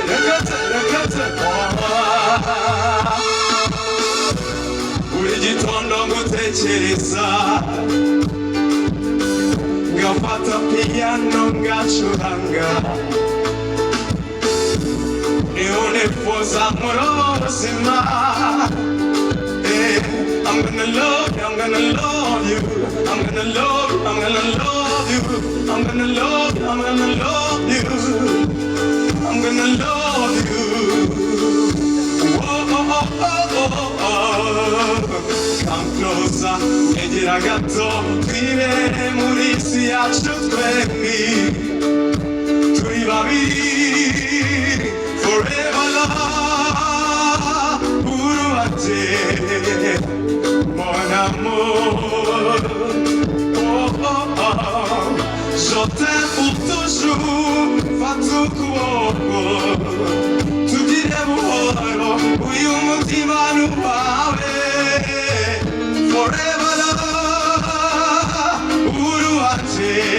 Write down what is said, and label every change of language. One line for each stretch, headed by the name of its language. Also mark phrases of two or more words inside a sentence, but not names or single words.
Kinyarwanda: Buri gitondo ngutekereza ngafata piano ngacuranga niho nifuza muri ubuzima.
English: I'm gonna love you, I'm gonna love you, I'm gonna love you, I'm gonna love you, I'm gonna love you, I'm gonna love you, I'm gonna love you. Oh, oh, oh, oh, oh. Come closer,
Kinyarwanda: egera gato, twibere muri isi yacu twembi, turi babiri,
English: forever love, uruhate.
French: Mon amour, oh oh oh, je t'aime pour toujours, fatukuoko, tu dirais buhoro,
Kinyarwanda: uyu mutima nuwawe,
English: forever love, uruhate,